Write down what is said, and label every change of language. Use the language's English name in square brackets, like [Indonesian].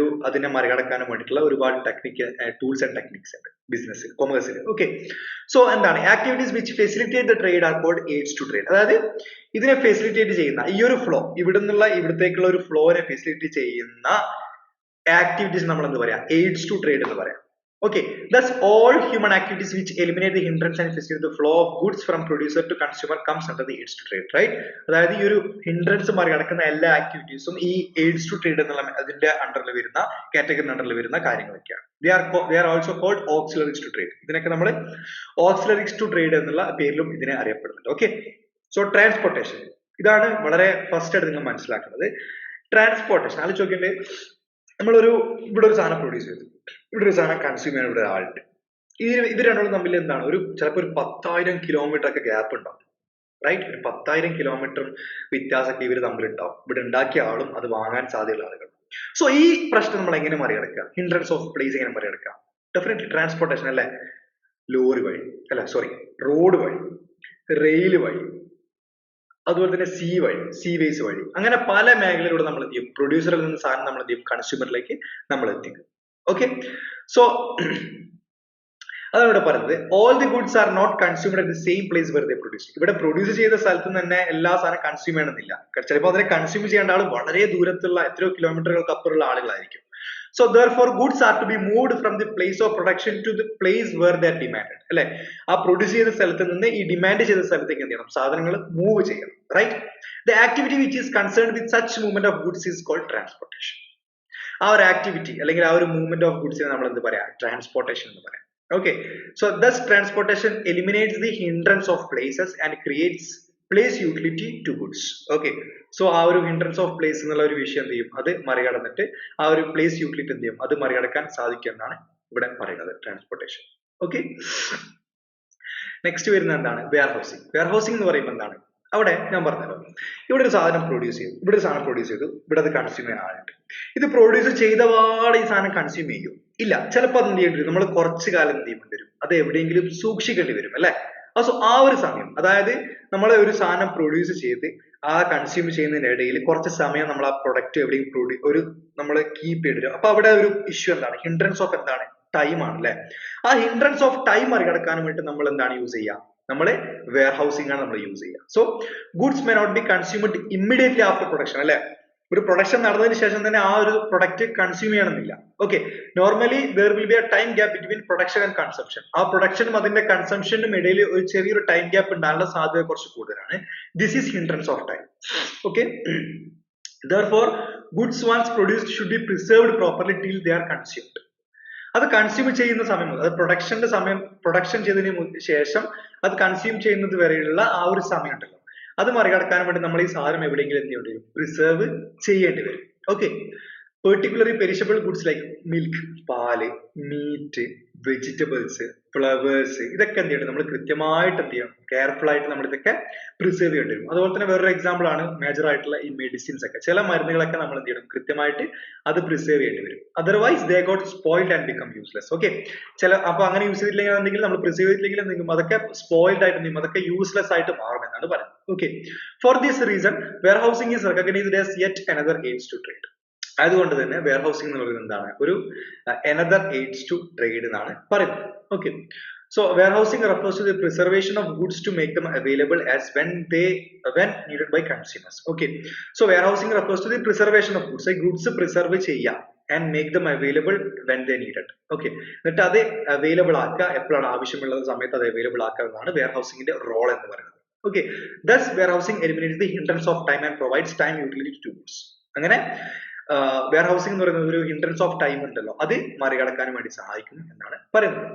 [Malayalam] അതിനെ മറികടക്കാനും വേണ്ടിയിട്ടുള്ള ഒരുപാട് ടൂൾസ് ആൻഡ് ടെക്നിക്സ് ഉണ്ട് ബിസിനസ്സിൽ, കൊമേഴ്സിൽ. ഓക്കെ. [English] so [Malayalam] എന്താണ് [English] Activities which facilitate the trade are called aids to trade. [Malayalam] അതായത് ഇതിനെ ഫെസിലിറ്റേറ്റ് ചെയ്യുന്ന ഈ ഒരു ഫ്ലോ, ഇവിടത്തേക്കുള്ള ഒരു ഫ്ലോനെ ഫെസിലിറ്റേറ്റ് ചെയ്യുന്ന ആക്ടിവിറ്റീസ് നമ്മൾ എന്ത് പറയാം, എയ്ഡ്സ് ടു ട്രേഡ് എന്ന് പറയാം. [English] Okay, thus all human activities which eliminate the hindrance and facilitate the flow of goods from producer to consumer comes under the aids to trade, right? [Malayalam] അതായത് ഈ ഒരു hindrance മറികടക്കുന്ന എല്ലാ ആക്ടിവിറ്റീസും ഈ aids to trade എന്നുള്ള അതിന്റെ അണ്ടറിൽ വരുന്ന കാറ്റഗറി അണ്ടറിൽ വരുന്ന കാര്യങ്ങളൊക്കെയാണ്. [English] they are also called auxiliaries to trade. [Malayalam] ഇതിനൊക്കെ നമ്മൾ auxiliaries to trade എന്നുള്ള പേരിലും ഇതിനെ അറിയപ്പെടുന്നുണ്ട്. Okay, so transportation, ഇതാണ് വളരെ ഫസ്റ്റ് ആയിട്ട് നിങ്ങൾ മനസ്സിലാക്കുന്നത്. ട്രാൻസ്പോർട്ടേഷൻ ആലോചിച്ച് നമ്മളൊരു ഇവിടെ ഒരു സാധനം പ്രൊഡ്യൂസ് ചെയ്തു, ഇവിടെ ഒരു സാധനം കൺസ്യൂം ചെയ്യാൻ ഇവിടെ ഒരാളുണ്ട്. ഇത് രണ്ടോളം തമ്മിൽ എന്താണ്, ചിലപ്പോൾ ഒരു 10,000 കിലോമീറ്റർ ഒക്കെ ഗ്യാപ്പ് ഉണ്ടാവും, റൈറ്റ്? ഒരു 10,000 കിലോമീറ്റർ വ്യത്യാസമൊക്കെ ഇവർ തമ്മിൽ ഉണ്ടാവും, ഇവിടെ ഉണ്ടാക്കിയ ആളും അത് വാങ്ങാൻ സാധ്യതയുള്ള ആളുകൾ. സോ ഈ പ്രശ്നം നമ്മൾ എങ്ങനെ മറികടക്കുക, ഹിൻഡ്രൻസ് ഓഫ് പ്ലേസ് എങ്ങനെ മറികടക്കുക? ഡെഫിനറ്റ്ലി ട്രാൻസ്പോർട്ടേഷൻ അല്ലെ, ലോറി വഴി റോഡ് വഴി, റെയിൽ വഴി, അതുപോലെ തന്നെ സീവേസ് വഴി, അങ്ങനെ പല മേഖലയിലൂടെ നമ്മൾ എന്ത് ചെയ്യും, പ്രൊഡ്യൂസറിൽ നിന്ന് സാധനം നമ്മൾ എന്ത് ചെയ്യും, കൺസ്യൂമറിലേക്ക് നമ്മൾ എത്തിക്കും. ഓക്കെ. സോ അതാണ് ഇവിടെ പറയുന്നത്, [English] All the goods are not consumed at the same place where they produce. [Malayalam] ഇവിടെ പ്രൊഡ്യൂസ് ചെയ്ത സ്ഥലത്ത് തന്നെ എല്ലാ സാധനം കൺസ്യൂം ചെയ്യണമെന്നില്ല. ചിലപ്പോൾ അതിനെ കൺസ്യൂം ചെയ്യേണ്ട ആൾ വളരെ ദൂരത്തുള്ള എത്രയോ കിലോമീറ്ററുകൾക്ക് അപ്പുറമുള്ള ആളുകളായിരിക്കും. [English] So therefore goods are to be moved from the place of production to the place where they are demanded. [Malayalam] അല്ലെ, ആ പ്രൊഡ്യൂസ് ചെയ്ത സ്ഥലത്ത് നിന്ന് ഈ ഡിമാൻഡ് ചെയ്ത സ്ഥലത്തേക്ക് എന്ത് ചെയ്യണം, സാധനങ്ങൾ മൂവ് ചെയ്യണം, right? [English] The activity which is concerned with such movement of goods is called transportation. [Malayalam] ആ ഒരു ആക്ടിവിറ്റി അല്ലെങ്കിൽ ആ ഒരു മൂവ്മെന്റ് ഓഫ് ഗുഡ്സിനെ നമ്മൾ എന്ത് പറയാം, ട്രാൻസ്പോർട്ടേഷൻ എന്ന് പറയാം. [English] Okay, so thus transportation eliminates the hindrance of places and creates place utility to goods. [Malayalam] Okay, so ആ ഒരു ഹിൻഡ്രൻസ് ഓഫ് പ്ലേസ് എന്നുള്ള ഒരു വിഷയം എന്ത് ചെയ്യും, അത് മറികടന്നിട്ട് ആ ഒരു പ്ലേസ് യൂട്ടിലിറ്റി എന്ത് ചെയ്യും, അത് മറികടക്കാൻ സാധിക്കും എന്നാണ് ഇവിടെ പറയുന്നത് ട്രാൻസ്പോർട്ടേഷൻ. ഓക്കെ. നെക്സ്റ്റ് വരുന്നത് എന്താണ്, വെയർ ഹൗസിംഗ് എന്ന് പറയുമ്പോൾ എന്താണ്, അവിടെ ഞാൻ പറഞ്ഞല്ലോ, ഇവിടെ ഒരു സാധനം പ്രൊഡ്യൂസ് ചെയ്തു, ഇവിടെ അത് കൺസ്യൂം ചെയ്യാൻ ആളുണ്ട്. ഇത് പ്രൊഡ്യൂസ് ചെയ്ത പാടെ ഈ സാധനം കൺസ്യൂം ചെയ്യും ഇല്ല, ചിലപ്പോൾ അത് എന്ത് ചെയ്യേണ്ടി വരും, നമ്മൾ കുറച്ചു കാലം എന്ത് ചെയ്യേണ്ടി വരും, അത് എവിടെയെങ്കിലും സൂക്ഷിക്കേണ്ടി വരും അല്ലെ. സോ ആ ഒരു സമയം, അതായത് നമ്മൾ ഒരു സാധനം പ്രൊഡ്യൂസ് ചെയ്ത് ആ കൺസ്യൂം ചെയ്യുന്നതിന്റെ ഇടയിൽ കുറച്ച് സമയം നമ്മൾ ആ പ്രൊഡക്റ്റ് എവിടെയും നമ്മൾ കീപ്പ് ചെയ്തിടും. അപ്പൊ അവിടെ ഒരു ഇഷ്യൂ എന്താണ്, ഹിൻഡ്രൻസ് ഓഫ് എന്താണ്, ടൈം ആണ് അല്ലെ. ആ ഹിൻഡ്രൻസ് ഓഫ് ടൈം മറികടക്കാൻ വേണ്ടി നമ്മൾ എന്താണ് യൂസ് ചെയ്യുക, നമ്മൾ വെയർ ഹൗസിംഗ് ആണ് നമ്മൾ യൂസ് ചെയ്യുക. [English] so goods may not be consumed immediately after production [Malayalam] അല്ലെ, ഒരു പ്രൊഡക്ഷൻ നടന്നതിന് ശേഷം തന്നെ ആ ഒരു പ്രൊഡക്റ്റ് കൺസ്യൂം ചെയ്യണമെന്നില്ല. [English] Okay, normally there will be a time gap between production and consumption. [Malayalam] ആ പ്രൊഡക്ഷനും അതിന്റെ കൺസംപ്ഷനും ഇടയിൽ ഒരു ചെറിയൊരു ടൈം ഗ്യാപ്പ് ഉണ്ടാകാനുള്ള സാധ്യത കുറച്ച് കൂടുതലാണ്. [English] This is hindrance of time. Okay, therefore goods once produced should be preserved properly till they are consumed. [Malayalam] അത് കൺസ്യൂം ചെയ്യുന്ന സമയം മുതൽ, അത് പ്രൊഡക്ഷൻ ചെയ്തതിന് ശേഷം അത് കൺസ്യൂം ചെയ്യുന്നത് വരെയുള്ള ആ ഒരു സമയം ഉണ്ടല്ലോ, അത് മറികടക്കാൻ വേണ്ടി നമ്മൾ ഈ സാധനം എവിടെയെങ്കിലും എന്ത് ചെയ്യേണ്ടി വരും, പ്രിസർവ് ചെയ്യേണ്ടി വരും. Okay, particularly perishable goods like milk, പാല്, മീറ്റ്, വെജിറ്റബിൾസ്, ഫ്ലവേഴ്സ്, ഇതൊക്കെ എന്ത് ചെയ്യണം, നമ്മൾ കൃത്യമായിട്ട് എന്ത് ചെയ്യണം, കെയർഫുൾ ആയിട്ട് നമ്മൾ ഇതൊക്കെ പ്രിസർവ് ചെയ്യേണ്ടി വരും. അതുപോലെ തന്നെ വേറൊരു എക്സാമ്പിൾ ആണ് മേജർ ആയിട്ടുള്ള ഈ മെഡിസിൻസ് ഒക്കെ, ചില മരുന്നുകളൊക്കെ നമ്മൾ എന്ത് ചെയ്യണം, കൃത്യമായിട്ട് അത് പ്രിസർവ് ചെയ്യേണ്ടി വരും. [English] Otherwise they got spoiled and become useless. [Malayalam] Okay, അപ്പൊ അങ്ങനെ യൂസ് ചെയ്തിട്ടില്ലെങ്കിൽ, നമ്മൾ പ്രിസർവ് ചെയ്തിട്ടില്ലെങ്കിൽ എന്തെങ്കിലും അതൊക്കെ സ്പോയിൽഡ് ആയിട്ട് എന്തെങ്കിലും അതൊക്കെ യൂസ്ലെസ് ആയിട്ട് മാറുമെന്നാണ് പറയുന്നത്. Okay, [English] For this reason warehousing is recognised as yet another aids to trade. [Malayalam] അതുകൊണ്ട് തന്നെ വെയർ ഹൗസിംഗ് എന്ന് പറയുന്നത് എന്താണ്, ഒരു another aids to trade എന്നാണ് പറയുന്നത്. [English] Okay, so warehousing refers to the preservation of goods to make them available as when needed by consumers. Okay, so warehousing refers to the preservation of goods. Goods preserve ചെയ്യാം and make them available when they needed. [Malayalam] Okay, എന്നിട്ട് അത് available ആക്കുക, എപ്പോഴാണ് ആവശ്യമുള്ള സമയത്ത് അത് available ആക്കുക എന്നാണ് വെയർഹൗസിംഗിന്റെ റോൾ എന്ന് പറയുന്നത്. [English] Okay, thus warehousing eliminates the hindrance of time and provides time utility to goods. [Malayalam] അങ്ങനെ വെയർഹൗസിംഗ് എന്ന് പറയുന്നത് ഒരു ഹിൻഡ്രൻസ് ഓഫ് ടൈം ഉണ്ടല്ലോ, അത് മറികടക്കാൻ വേണ്ടി സഹായിക്കും എന്നാണ് പറയുന്നത്.